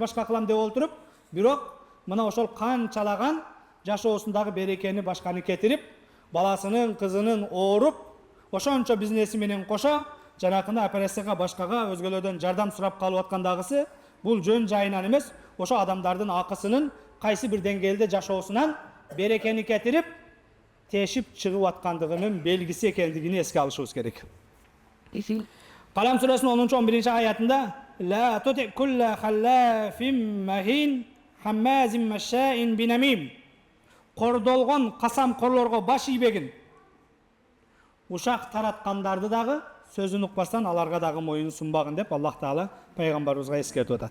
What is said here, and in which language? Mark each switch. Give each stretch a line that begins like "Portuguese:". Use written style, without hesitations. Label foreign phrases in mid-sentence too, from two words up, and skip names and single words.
Kyrgyz: башка кылам деп олтуруп, бирок мына ошол канчалаган жашоосундагы берекени башканы кетирип, баласынын, кызынын ооруп, ошончо бизнеси менен кошо жанакында операцияга башкага өзгөлөрдөн жардам сурап калып аткандагысы бул жөн жайынан эмес, ошо адамдардын акысынын кайсы бир деңгээлде жашоосунан берекени кетирип, тешип чыгып аткандыгынын белгиси экендигини эске алышыбыз керек.
Kazakh: Қалам сүресінің 10-11 аятында
Arabic: «ولا تطع كل حلاف مهين هماز مشاء بنميم».
Kyrgyz: Кордолгон касам корлорго баш ийбегин. Ушак тараткандарды дагы сөзүн укпастан аларга дагы моюн сунбагын деп Аллах Таала пайгамбарыбызга эскертип атат.